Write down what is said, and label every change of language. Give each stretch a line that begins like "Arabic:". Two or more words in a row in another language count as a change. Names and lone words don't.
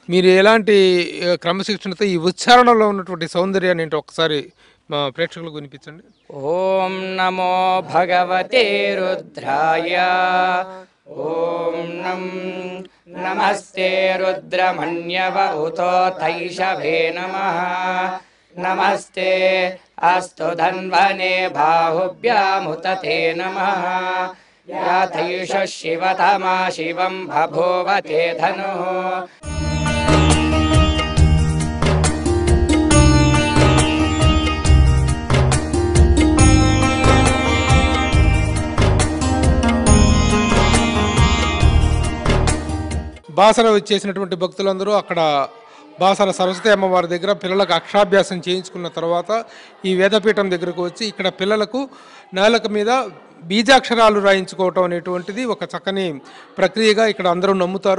Telugu: మీరు ఎలాంటి క్రమశిక్షణతో ఈ ఉచ్చారణలో ఉన్నటువంటి సౌందర్యాన్ని ఏంటో ఒకసారి మా ప్రేక్షకులకు వినిపించండి.
Sanskrit: ఓం నమో భగవతే రుద్రాయ, ఓం నమస్తే రుద్రమణ్యవ ఉతో తైషవే నమః, नमस्ते अस्तु धन्वने बाहुभ्यामुत ते नमः याथयुष शिवतमा शिवं बभूव ते धनुः
Telugu: బాసర వచ్చేసినటువంటి భక్తులందరూ అక్కడ బాసర సరస్వతి అమ్మవారి దగ్గర పిల్లలకు అక్షరాభ్యాసం చేయించుకున్న తర్వాత ఈ వేదపీఠం దగ్గరకు వచ్చి ఇక్కడ పిల్లలకు నేలకు మీద బీజాక్షరాలు రాయించుకోవటం అనేటువంటిది ఒక చక్కని ప్రక్రియగా ఇక్కడ అందరూ నమ్ముతారు.